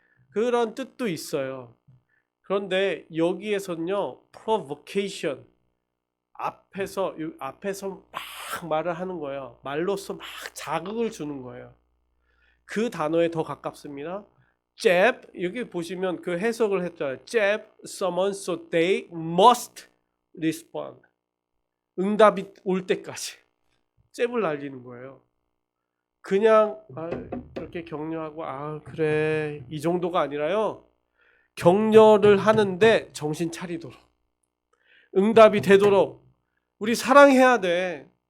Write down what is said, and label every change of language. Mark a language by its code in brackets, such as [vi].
[ko] 그런 뜻도 있어요. 그런데 여기에서는요, provocation, 앞에서 막 말을 하는 거예요. 말로써 막 자극을 주는 거예요. 그 단어에 더 가깝습니다. jab, 여기 보시면 그 해석을 했잖아요. [en] jab someone so they must respond. [ko] 응답이 올 때까지 잽을 날리는 거예요. 그냥 이렇게 격려하고 그래 이 정도가 아니라요. 격려를 하는데 정신 차리도록 응답이 되도록 우리 사랑해야 돼.